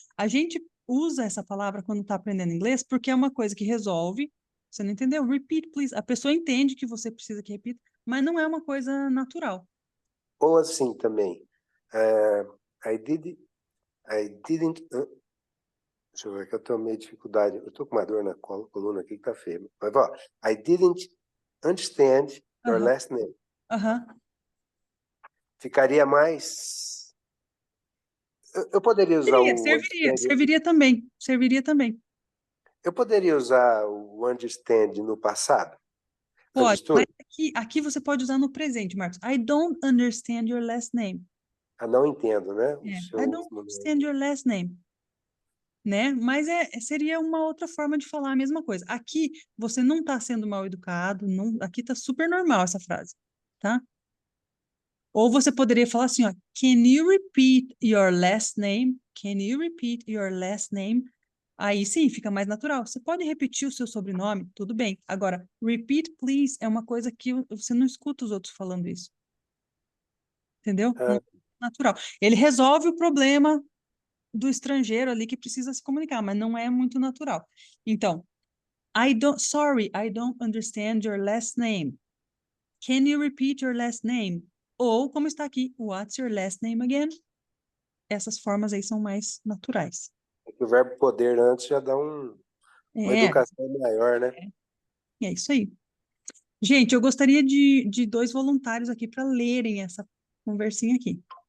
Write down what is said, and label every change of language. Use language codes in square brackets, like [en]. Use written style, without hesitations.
[pt] A gente usa essa palavra quando está aprendendo inglês porque é uma coisa que resolve. Você não entendeu? [en] Repeat, please. [pt] A pessoa entende que você precisa que repita, mas não é uma coisa natural. Ou assim também. [en] I didn't. [pt] Deixa eu ver que eu tô meio dificuldade. Eu tô com uma dor na coluna aqui que tá feia. Mas, ó, [en] I didn't understand your Aham. last name. Aham. [pt] Ficaria mais. Eu poderia usar Serviria também. Serviria também. Eu poderia usar o understand no passado? Pode, mas [en] Understood? [pt] aqui você pode usar no presente, Marcos. [en] I don't understand your last name. [pt] Não entendo, né? [en] I don't understand your last name. [pt] Né? Mas seria uma outra forma de falar a mesma coisa. Aqui você não está sendo mal educado, não, aqui está super normal essa frase, tá? Ou você poderia falar assim, ó, [en] can you repeat your last name? Can you repeat your last name? [pt] Aí sim, fica mais natural. Você pode repetir o seu sobrenome, tudo bem. Agora, repeat please é uma coisa que você não escuta os outros falando isso. Entendeu? Não é natural. Ele resolve o problema do estrangeiro ali que precisa se comunicar, mas não é muito natural. Então, [en] sorry, I don't understand your last name. Can you repeat your last name? [pt] Ou, como está aqui, [en] what's your last name again? [pt] Essas formas aí são mais naturais. O verbo poder antes já dá uma educação maior, né? É isso aí. Gente, eu gostaria de 2 voluntários aqui para lerem essa conversinha aqui.